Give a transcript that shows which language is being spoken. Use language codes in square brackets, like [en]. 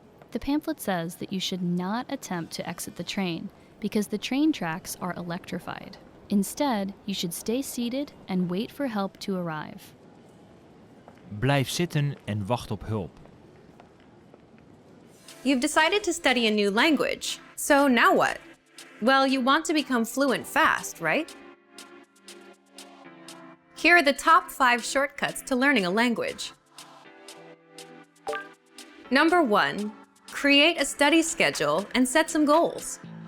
[en] The pamphlet says that you should not attempt to exit the train because the train tracks are electrified. Instead, you should stay seated and wait for help to arrive. [nl] Blijf zitten en wacht op hulp. [en] You've decided to study a new language, so now what? Well, you want to become fluent fast, right? Here are the top 5 shortcuts to learning a language. Number 1, create a study schedule and set some goals.